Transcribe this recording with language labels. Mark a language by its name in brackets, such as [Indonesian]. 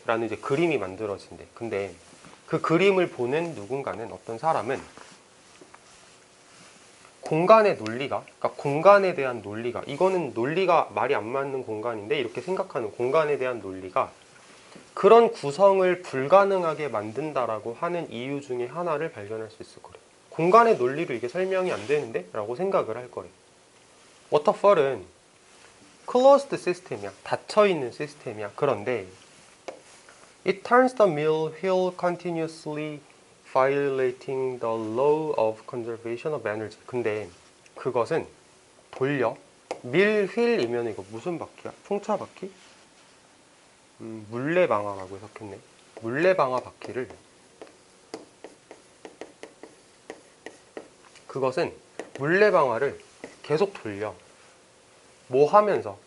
[Korean] 라는 이제 그림이 만들어진대. 근데 그 그림을 보는 누군가는, 어떤 사람은 공간의 논리가, 그러니까 공간에 대한 논리가, 이거는 논리가 말이 안 맞는 공간인데 이렇게 생각하는 공간에 대한 논리가 그런 구성을 불가능하게 만든다라고 하는 이유 중에 하나를 발견할 수 있을 거래. 공간의 논리로 이게 설명이 안 되는데? 라고 생각을 할 거래. 워터펄은 closed 시스템이야. 닫혀있는 시스템이야. 그런데 [English] it turns the mill wheel continuously violating the law of conservation of energy. [Korean] 근데 그것은 돌려. 밀 휠이면 이거 무슨 바퀴야? 풍차 바퀴? 물레방아라고 해석했네. 물레방아 바퀴를, 그것은 물레방아를 계속 돌려. 뭐 하면서?